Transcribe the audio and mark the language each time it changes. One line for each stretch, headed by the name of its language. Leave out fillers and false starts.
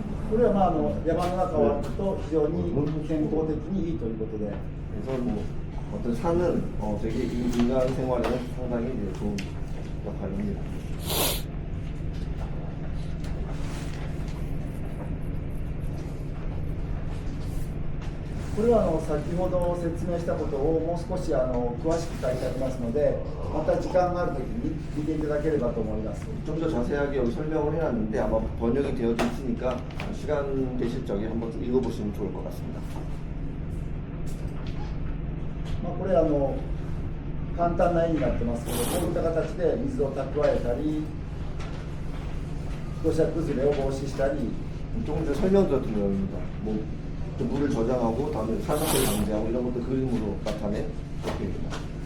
Japanese: これは山の中を歩くと非常に健康的にいいということで、
Korean: 그래서 뭐 어떤 산은 되게 인간 생활에는 상당히 이제 좋은 역할을 합니다.
Japanese: ここれは先ほど説明したことをもう少し詳しく書いてありますので、また時間があるときに見ていただければと思います。
Korean: 좀 더 자세하게 여기 설명을 해놨는데 아마 번역이 되어져 있으니까 시간 되실 적에 한번 좀 읽어보시면 좋을 것 같습니다.
Japanese: これ簡単な絵になってますけど、こういった形で水を蓄えたり、土砂崩れを防止したり、
Korean: 조금 전에 설명드렸던 내용입니다. 뭐 물을 저장하고 다음에 산소를 방지하고 이런 것도 그림으로 나타낸 것들입니다.